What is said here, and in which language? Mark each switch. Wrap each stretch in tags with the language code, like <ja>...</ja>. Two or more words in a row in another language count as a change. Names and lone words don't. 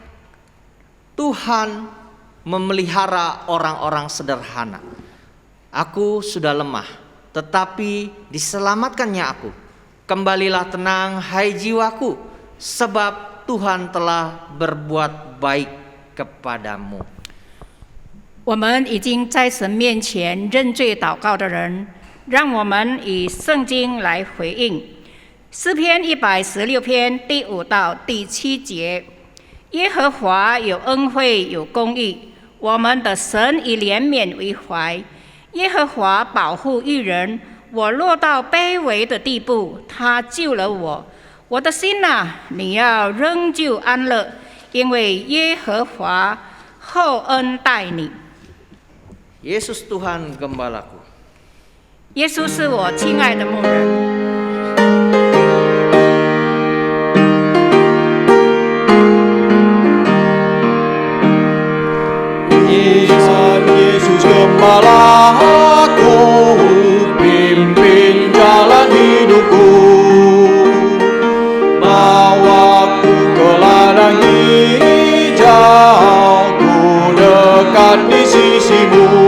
<id>Tuhan memelihara orang-orang sederhana. Aku sudah lemah, tetapi diselamatkannya aku. Kembalilah tenang, hai jiwaku, sebab Tuhan telah berbuat baik kepadamu.</id> <zh>我们已经在神面前认罪祷告的人，让我们以圣经来回应。诗篇116篇第5到第7节：耶和华有恩惠有公义，我们的神以怜悯为怀。耶和华保护义人，我落到卑微的地步，他救了我。我的心啊，你要仍旧安乐，因为耶和华厚恩待你。</zh> <id>Yesus Tuhan Gembalaku.</id> <zh>耶稣是我亲爱的牧人。</zh> <id>Tuhan Yesus Gembalaku, pimpin jalan hidupku, bawaku ke ladang hijau, ku dekat di sisimu.</id>